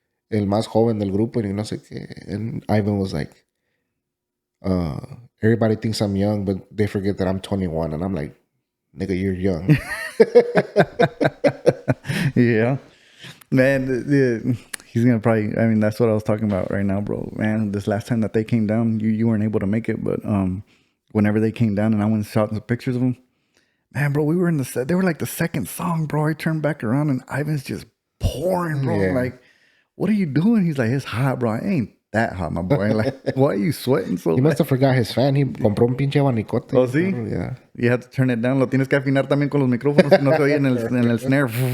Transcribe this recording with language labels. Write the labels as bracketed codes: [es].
[es] El más joven del grupo y no sé qué. [en] And Ivan was like, everybody thinks I'm young, but they forget that I'm 21. And I'm like, nigga, you're young. Yeah. Man, he's going to probably, I mean, that's what I was talking about right now, bro. Man, this last time that they came down, you weren't able to make it, but whenever they came down and I went and shot some pictures of them, man, bro, we were in they were like the second song, bro. I turned back around and Ivan's just pouring, bro. Yeah. Like, what are you doing? He's like, it's hot, bro. I ain't that hot, my boy. Like, why are you sweating so He must have forgot his fan. [es] He compró un pinche abanicote. Oh, sí? [en] Yeah. [es] You have to turn it down. Lo tienes que afinar también con los micrófonos si no se oye en el snare.